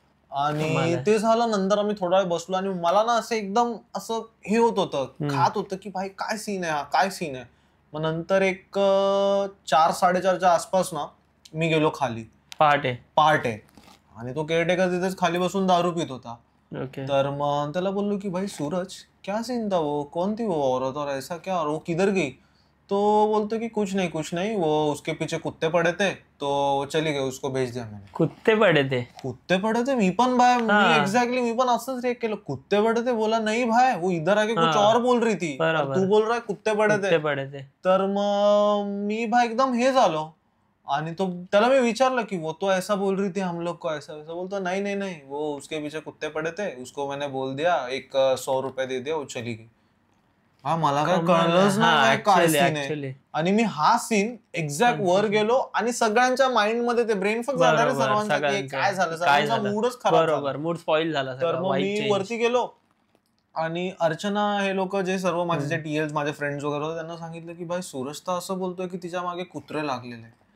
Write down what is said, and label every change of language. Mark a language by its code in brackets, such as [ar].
[mr] आणि ते झालं. नंतर आम्ही थोडा वेळ बसलो आणि मला ना असं एकदम असं हे होत होतं, खात होतं की भाई काय सीन आहे हा, काय सीन आहे. मग नंतर एक 4-4:30च्या आसपास ना मी गेलो खाली, पहाटे. आणि तो केअरटेकर तिथेच खाली बसून दारू पित होता. तर मग त्याला बोललो की [hi] भाई सूरज क्या सीन था, वो कौन थी वो औरत और ऐसा क्या, और वो किधर गई. [mr] तो बोलते कि [hi] कुछ नहीं, वो उसके पीछे कुत्ते पड़े थे तो चली गई, उसको भेज दिया मैंने. कुत्ते पड़े थे. [mr] मी पण एक्झॅक्टली मी पण असंच रिएक्ट केलं. [hi] कुत्ते पड़े थे, बोला नहीं भाई, वो इधर आके कुछ और बोल रही थी, तू बोल रहा है कुत्ते पड़े थे. [mr] तर मग मी भाई एकदम हे झालो. आणि तो त्याला मी विचारलं की [hi] वो तो ऐसा बोल रही थी हम लोग को, ऐसा वैसा. बोलतो नहीं, वो उसके पीछे कुत्ते पड़े थे, उसको मैंने बोल दिया, एक 100 रुपये दे दिया, वो चली गई. [mr] हा मला काय कळलंच नाही काय सीन आहे. आणि मी हा सीन एक्झॅक्ट वर गेलो आणि सगळ्यांच्या माइंड मध्ये ते ब्रेन फक झाला रे सर्वांचा, की काय झालं, सगळ्यांचा मूडच खराब, मूड स्पॉइल झाला. तर मग मी वरती गेलो आणि अर्चना हे लोक जे सर्व माझे जे टीएल्स माझे फ्रेंड्स वगैरे होते त्यांना सांगितलं की भाई सूरज तर असं बोलतोय की तिच्या मागे कुत्रे लागलेले.